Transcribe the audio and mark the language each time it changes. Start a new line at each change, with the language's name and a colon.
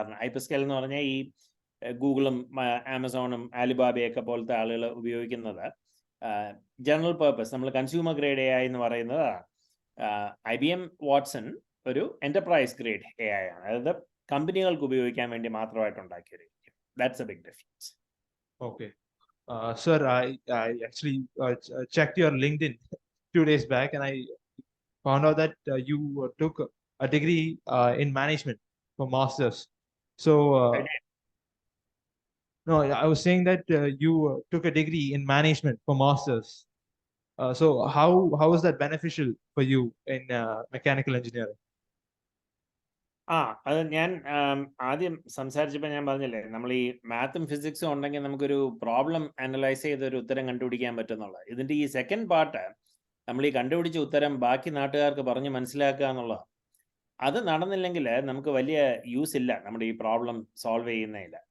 Malayalam: Hyper scale എന്ന് പറഞ്ഞാൽ ഈ ഗൂഗിളും ആമസോണും ആലിബാബയൊക്കെ പോലത്തെ ആളുകൾ ഉപയോഗിക്കുന്നത് ജനറൽ പേർപ്പസ്, നമ്മൾ കൺസ്യൂമർ ഗ്രേഡ് AI എന്ന് പറയുന്നത്. IBM വാട്സൺ ഒരു എൻ്റർപ്രൈസ് ഗ്രേഡ് AI ആണ്. അതായത് കമ്പനികൾക്ക് ഉപയോഗിക്കാൻ വേണ്ടി മാത്രമായിട്ട് ഉണ്ടാക്കിയൊരു.
English: That's a big difference. Okay. Sir, I actually checked your LinkedIn 2 days back, and I found out that you took a degree in management for masters. So, no, I was saying that you took a degree in management for masters. So, how is that beneficial for you in mechanical engineering?
Malayalam: അത് ഞാൻ ആദ്യം സംസാരിച്ചപ്പോൾ ഞാൻ പറഞ്ഞില്ലേ, നമ്മൾ ഈ മാത്തും ഫിസിക്സും ഉണ്ടെങ്കിൽ നമുക്കൊരു പ്രോബ്ലം അനലൈസ് ചെയ്ത് ഒരു ഉത്തരം കണ്ടുപിടിക്കാൻ പറ്റുന്നുള്ളത്. ഇതിൻ്റെ ഈ സെക്കൻഡ് പാർട്ട്, നമ്മൾ ഈ കണ്ടുപിടിച്ച ഉത്തരം ബാക്കി നാട്ടുകാർക്ക് പറഞ്ഞ് മനസ്സിലാക്കുക എന്നുള്ളതാണ്. അത് നടന്നില്ലെങ്കിൽ നമുക്ക് വലിയ യൂസ് ഇല്ല നമ്മുടെ ഈ പ്രോബ്ലം സോൾവ് ചെയ്യുന്നതില്ല.